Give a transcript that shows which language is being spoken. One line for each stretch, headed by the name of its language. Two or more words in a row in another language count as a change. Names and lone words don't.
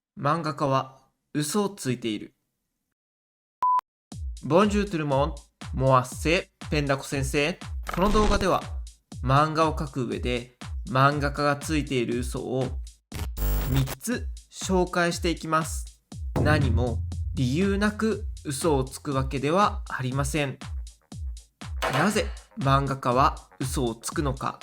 Japanese: 漫画家は嘘をついている。
French: Bonjour tout le monde, moi c'est ペンダコ先生。
Japanese: この動画では漫画を描く上で漫画家がついている嘘を3つ紹介していきます。何も理由なく嘘をつくわけではありません。なぜ漫画家は嘘をつくのか。